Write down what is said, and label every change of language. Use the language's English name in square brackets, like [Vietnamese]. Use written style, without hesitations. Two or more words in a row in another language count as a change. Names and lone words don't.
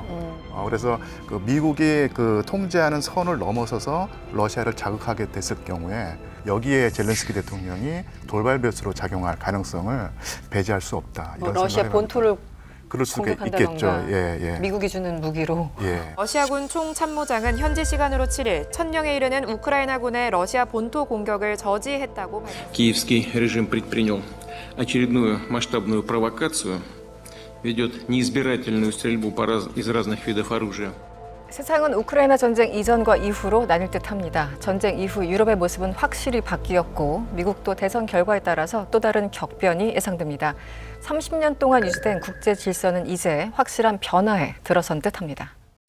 [Korean] 그래서 그 미국이 그 통제하는 선을 넘어서서 러시아를 자극하게 됐을 경우에 여기에 젤렌스키 대통령이 돌발 변수로 작용할 가능성을 배제할 수 없다. 이런 러시아 생각을 본토를 그럴 수가 공격한다던가 있겠죠. 예. 미국이 주는 무기로. 예. 러시아군 총참모장은 현지 시간으로 7일 1000명에 이르는 우크라이나군의 러시아 본토 공격을 저지했다고 밝혔습니다. [Russian] Киевский режим предпринял очередную масштабную провокацию, ведет неизбирательную стрельбу из разных видов оружия. [Korean] 세상은 우크라이나 전쟁 이전과 이후로 나뉠 듯합니다. 전쟁 이후 유럽의 모습은 확실히 바뀌었고, 미국도 대선 결과에 따라서 또 다른 격변이 예상됩니다. 30년 동안 유지된 국제 질서는 이제 확실한 변화에 들어선 듯합니다.